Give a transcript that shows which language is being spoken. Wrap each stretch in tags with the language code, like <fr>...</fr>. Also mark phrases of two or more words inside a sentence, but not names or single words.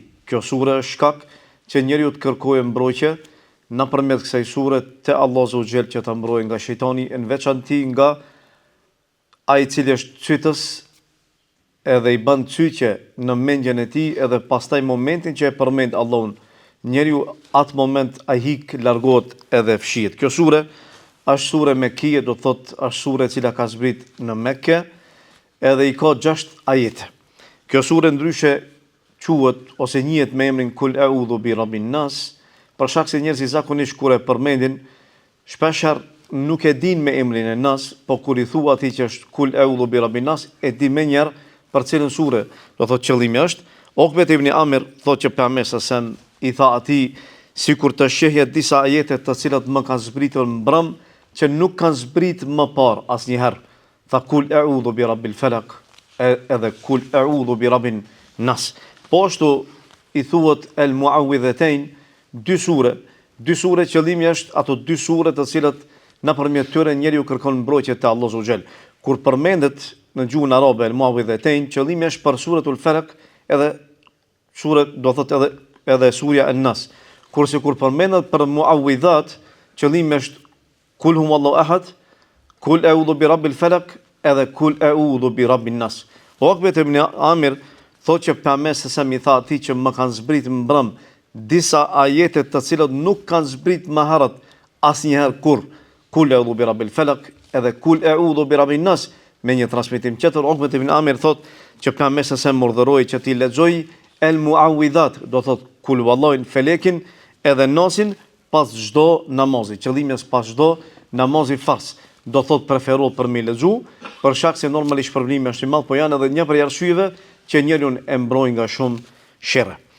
<sq>Kjo sure është shkak që njeriu të kërkojë mbrojtje nëpërmjet kësaj sure te Allahu</sq> <ar>عز وجل</ar> <sq>që ta mbrojë nga shejtani, në veçanti nga ai i cili është cytës edhe i bën cyqje në mendjen e tij edhe pastaj momentin që e përmend Allahun, njeriu atë moment ai hik, largohet edhe fshihet. Kjo sure është sure Mekkie, do thot është sure e cila ka zbrit në Mekke edhe i ka 6 ajete. Kjo sure ndryshe quhet ose njihet me emrin Kul a'udhu bi rabbin nas, për shkak se njerëzit zakonisht kur e përmendin, shpeshherë nuk e din me emrin e Nas, po kur i thua atij që është Kul a'udhu bi rabbin nas, e di menjëherë për cilën sure do thotë qëllimi është. Okbet ibn Amir thotë që Pejgamberi sa i tha atij sikur të shehje disa ajete të cilat më kanë zbritur mbrëm që nuk kanë zbrit më parë asnjëherë. Tha Kul a'udhu bi rabbil falaq, edhe Kul a'udhu bi rabbin nas. Po ashtu i thuhet</sq> <ar>المعوذتين,</ar> <sq>dy sure qëllimi është ato dy sure të cilat nëpërmjet tyre njeriu kërkon mbrojtje te Allahu</sq> <ar>عز وجل.</ar> <sq>Kur përmendet në gjuhën arabe</sq> <ar>المعوذتين,</ar> <sq>qëllimi është për suratul Falaq, edhe sure do thotë edhe surja an-Nas. Kurse kur përmendet për muawwidhat, qëllimi është Kul huwallahu ahad, Kul a'udhu bi rabbil falaq, edhe Kul a'udhu bi rabbin nas. Okbet ibn Amir thotë që Pejgamberi sa mi tha atij që më kanë zbrit mbrëm disa ajete të cilat nuk kanë zbrit më herët asnjëherë kur. Kul a'udhu bi rabbil falaq edhe Kul a'udhu bi rabbin nas. Me një transmetim tjetër, Okbet ibn Amir thot që Pejgamberi sa urdhëroi që ti lexoj</sq> <ar>المعوذات,</ar> <sq>do thot Kul wallahin felekin edhe nasin pas çdo namazi. Qëllimi është pas çdo namazi fars. Do thot preferohet për mi lexu, për shkak se normalisht shpërblimi është i madh, po janë edhe një prej arsyeve që njeriu e mbrojnë nga shumë sherre.</sq>